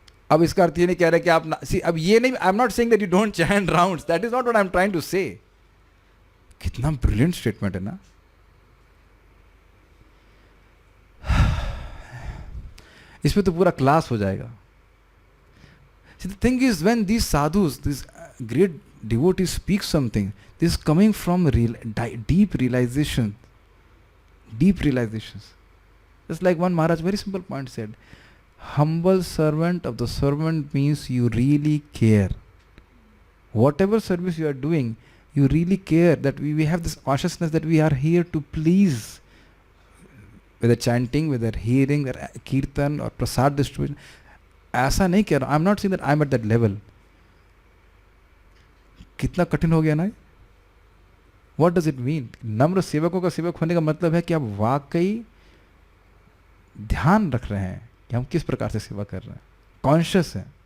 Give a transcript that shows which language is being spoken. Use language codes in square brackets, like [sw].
[hi] अब इसका अर्थ ये नहीं कह रहे कि आप अब ये नहीं, [en] I am not saying that you don't chant rounds, that is not what I am trying to say. [hi] कितना ब्रिलियंट स्टेटमेंट है ना। इसमें तो पूरा क्लास हो जाएगा। [en] See, the thing is, when these sadhus, these great devotees speak something, this is coming from deep realization, deep realizations. Just like one Maharaj, very simple point said, humble servant of the servant means you really care. Whatever service you are doing, you really care, that we have this consciousness that we are here to please, whether chanting, whether hearing, whether kirtan or prasad distribution. [hi] ऐसा नहीं कह रहा, [en] I am not saying that I am at that level. [hi] कितना कठिन हो गया ना। [en] What does it mean? [hi] नम्र सेवकों का सेवक होने का मतलब है कि आप वाकई ध्यान रख रहे हैं कि हम किस प्रकार से सेवा कर रहे हैं, कॉन्शियस है।